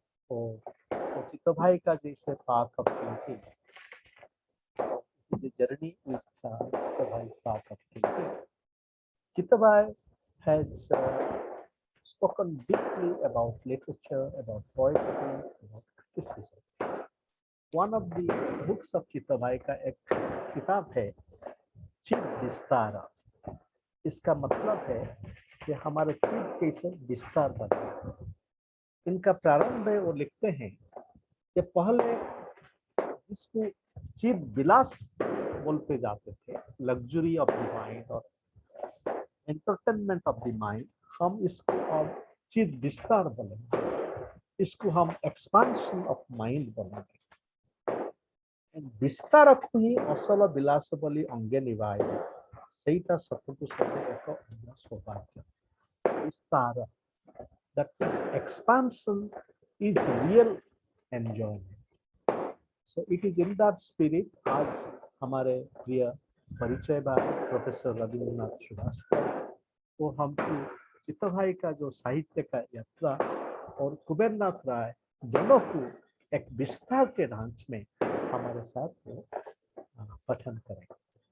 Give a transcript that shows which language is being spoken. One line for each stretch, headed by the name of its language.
Hindi: और चित्त भाई का जैसे
English: Path of thinking, journey with Chitta Bhai path of thinking, Chitta Bhai has spoken deeply about literature, about poetry, about criticism. One of the books of Chitta Bhai
Hindi: का एक किताब है चित विस्तार। इसका मतलब है कि हमारे चित कैसे विस्तार बने। इनका प्रारंभ है, वो लिखते हैं कि पहले इसको चित विलास बोलते जाते थे,
English: luxury of the mind
Hindi: और
English: entertainment of the mind,
Hindi: हम इसको अब चित विस्तार बोलेंगे, इसको हम
English: expansion of mind
Hindi: बोलेंगे।
Odia: विस्तारକୁ ହିଁ ଅସଲ ବିଳାସ ବୋଲି ଅଙ୍ଗେ ନିଭାଏ, ସେଇଟା ସତକୁ ସତ ଏକ ସୌଭାଗ୍ୟ।
English: विस्तार, that is expansion, is real enjoyment. So it is in that spirit
Hindi: आज हमारे प्रिय परिचय भाई प्रोफेसर रविन्द्रनाथ श्रीवास्तव, वो हमको चित्त भाई का जो साहित्य का यात्रा और कुबेरनाथ राय दोनों को एक विस्तार के ढांचे में हमारे साथ पठन करेंगे।